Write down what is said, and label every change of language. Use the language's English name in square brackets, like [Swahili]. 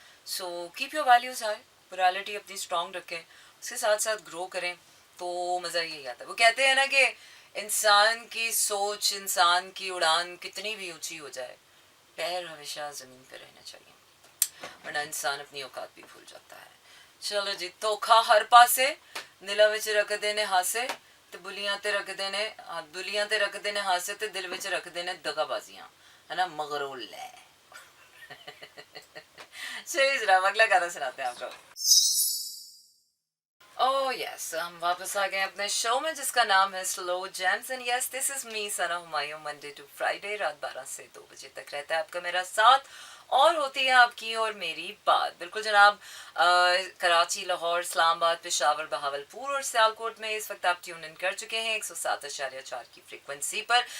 [English] so keep your values high, [Urdu] morality اپنی strong رکھیں, اس کے ساتھ ساتھ گرو کریں, تو مزہ یہی آتا ہے. وہ کہتے ہیں نا کہ انسان کی سوچ, انسان کی اڑان کتنی بھی اونچی ہو جائے, پیر ہمیشہ زمین پہ رہنا چاہیے, ورنہ انسان اپنی اوقات بھی بھول جاتا ہے. [Punjabi] چلو جی, دھوکھا ہر پاسے دلاں وچ رکھ دینے ہاسے, تے بلیاں تے رکھ دینے ہاسے, تے دل وچ رکھ دینے دغا بازیاں, ہے نا, مغرور لے. [Urdu] چلیے جناب, اگلا گانا سناتے ہیں آپ کو. اوہ یس, ہم واپس آ گئے اپنے شو میں جس کا نام ہے سلو James, [English] and yes this is me [Urdu] Sana Humayun. Monday to Friday رات 12 سے 2 بجے تک رہتا ہے آپ کا میرا ساتھ, اور ہوتی ہے آپ کی اور میری بات. بالکل جناب, کراچی, لاہور, اسلام آباد, پشاور, بہاولپور اور سیالکوٹ میں اس وقت آپ ٹیون ان کر چکے ہیں 107.4 کی فریکوینسی پر.